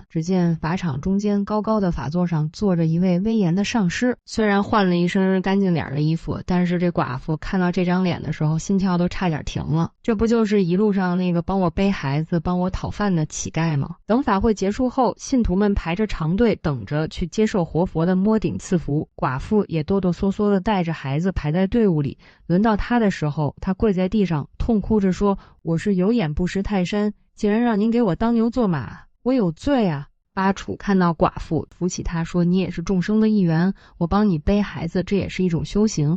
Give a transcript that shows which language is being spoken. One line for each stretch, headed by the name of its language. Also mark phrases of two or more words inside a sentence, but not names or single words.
Chinese: 只見法場中間高高的法座上坐着一位威嚴的上師，雖然換了一身乾淨點的衣服，但是這寡婦看到這張臉的時候，心跳都差點停了。這不就是一路上那個幫我背孩子、幫我討飯的乞丐嗎？等法會結束後，信徒們排着長隊等着去接受活佛的摸頂賜福，寡婦也哆哆嗦嗦地帶着孩子排在隊伍裡。輪到他的時候，他跪在地上痛哭着說：“我是有眼不识泰山，竟然讓您給我當牛做馬，我有罪啊！” 巴楚看到寡婦，扶起他說：“你也是眾生的一員，我幫你背孩子，这也是一種修行。”